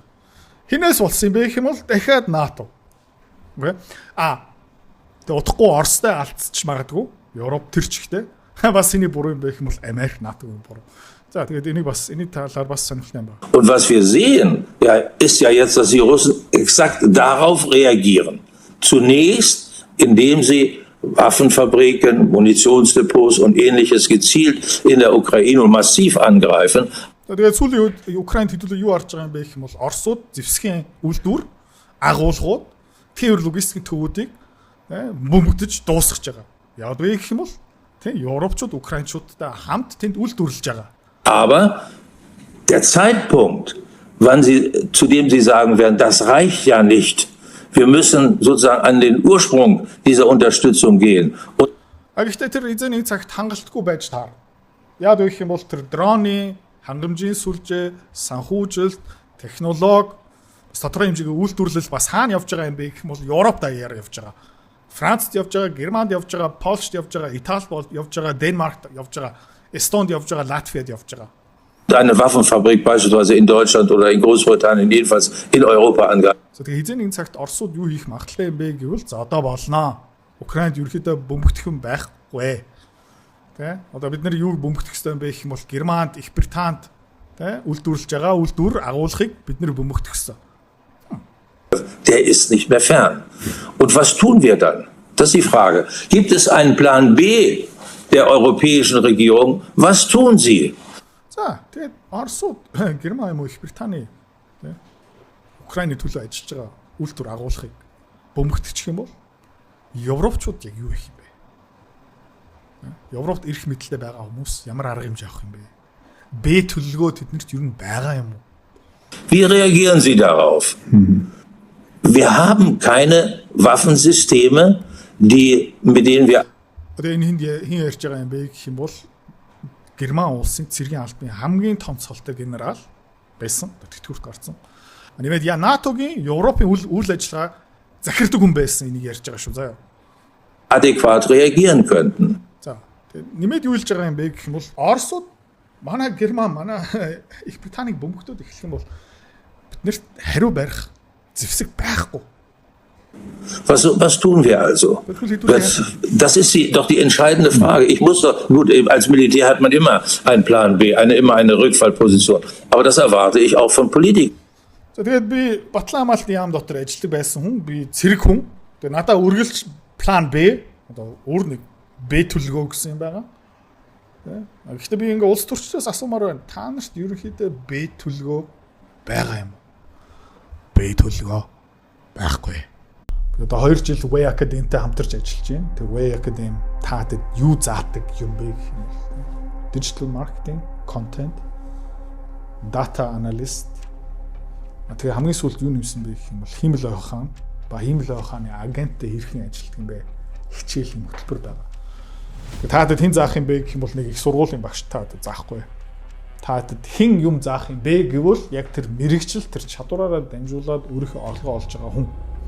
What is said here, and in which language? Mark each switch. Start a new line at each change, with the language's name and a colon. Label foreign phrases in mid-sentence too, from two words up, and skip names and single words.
Mongolian: Хинээс болсон юм бэ гэх юм бол дахиад НАТО. Үгүй. Тэгээ утгагүй Оростой алдчих магадгүй. Европ тэр чигтээ. Бас энэ буруу юм бэ гэх юм бол Америк НАТО-гийн буруу. За тэгээд энийг бас энэ талаар бас сонирхолтой юм байна.
German: Und was wir sehen, ja, ist ja jetzt, dass die Russen exakt darauf reagieren. Zunächst, indem sie Waffenfabriken, Munitionsdepots und Ähnliches gezielt in der Ukraine und massiv angreifen.
Mongolian: Тэгээд сүүлийн үед Украинд хэдүүлээ юу арж байгаа юм бэ гэх юм бол Оросууд зэвсгийн үйлдвэр, агуулгууд, тэр логистикийн төвүүдийг бөмбөгдөж дуусгаж байгаа. Яг вэ гэх юм бол тийм Европчууд Украинчуудтай хамт тэнд үйлдвэрлэж байгаа.
German: Aber der Zeitpunkt, zu dem Sie sagen werden, das reicht ja nicht. Wir müssen sozusagen an den Ursprung dieser Unterstützung gehen.
Mongolian: Гэхдээ тэр эзэний цагт хангалтгүй байж таар. Яг гэх юм бол тэр дроны, хангамжийн сүлжээ, санхүүжилт, технологи, тодорхой хэмжээний үйлдвэрлэл бас хаана явж байгаа юм бэ гэх юм бол Европ даяар явж байгаа. Францд явж байгаа, Германд явж байгаа, Польшд явж байгаа, Италид явж байгаа, Денмаркт явж байгаа. Эстонд явж байгаа, Латвиад явж байгаа.
German: Eine Waffenfabrik beispielsweise in Deutschland oder in Großbritannien, jedenfalls in Europa angeht.
Mongolian: За тэгээ хизээ нэг цагт Оросууд юу хийх магадлалтай юм бэ гэвэл за одоо болноо. Украинд ерөөдөө бөмбөгдөх юм байхгүй. Тэ? Одоо бид нар юу бөмбөгдөх ёстой юм бэ гэх юм бол Германд, Их Британд тэ үйлдвэрлэж байгаа үйлдвэр агуулгыг бид нар бөмбөгдөх ёстой.
German: Der ist nicht mehr fern. Und was tun wir dann? Das ist die Frage. Gibt es einen Plan B der europäischen Regierung? Was tun sie?
Mongolian: За тэгээд Оросууд Герман юм уу Их Британы тэ Украины төлөө ажиллаж байгаа үйлдвэр агуулгыг бөмбөгдчих юм бол Европчууд яг юу хийх юм бэ? Европт ирэх мэдлэлтэй байгаа хүмүүс ямар арга хэмжээ авах юм бэ? Б төлөлгөө тэднэрт юу байгаа юм уу?
German: Wie reagieren Sie darauf? Wir haben keine Waffensysteme, mit denen wir
Mongolian: Одоо энэ хин ярьж байгаа юм бэ гэх юм бол Герман улсын цэргийн албаны хамгийн томцолтой генерал байсан. Тэтгэврт гарсан. Нэмээд НАТОгийн Европын үйл ажиллагаа захирдаг хүн байсан энийг ярьж байгаа шүү заа.
German: adäquat reagieren könnten.
Mongolian: За нэмээд юу хэлж байгаа юм бэ гэх юм бол Оросууд манай Герман манай Их Британыг бөмбөгдөөд эхлэх юм бол биднэрт хариу барих зэвсэг байхгүй.
German: Was tun wir also? Das ist doch die entscheidende Frage. Ich muss doch, gut, als Militär hat man immer einen Plan B, immer eine Rückfallposition. Aber das erwarte ich auch von Politikern.
Mongolian: За тэгээд би Батлан хамгаалтын яам дотор ажилладаг байсан хүн, би цэрэг хүн. Тэгээд надаа үргэлж план Б, одоо өөр нэг Б төлөвлөгөө гэсэн юм байгаа. Гэхдээ би ингээ улс төрчдөөс асуумаар байна. Та нарт ерөнхийдөө Б төлөвлөгөө байгаа юм уу? Б төлөвлөгөө байхгүй. Одоо 2 жил Way Academy-тэй хамтарч ажиллаж байна. Тэр Way Academy таадаг юу заадаг юм бэ гэх юм бол
English: digital marketing, content, data analyst.
Mongolian: Тэгээ хамгийн сүүлд юу нэмсэн бэ гэх юм бол хиймэл ойхан ба хиймэл ойханы агенттэй хэрхэн ажилладаг юм бэ? Хичээлийн хөтөлбөр байгаа. Тэгээ таадаг хэн заах юм бэ гэх юм бол нэг их сургуулийн багш таадаг заахгүй. Таадаг хэн юм заах юм бэ гэвэл яг тэр мэрэгчл тэр чадвараараа дамжуулаад өөрийнхөө орлогоо олж байгаа хүн.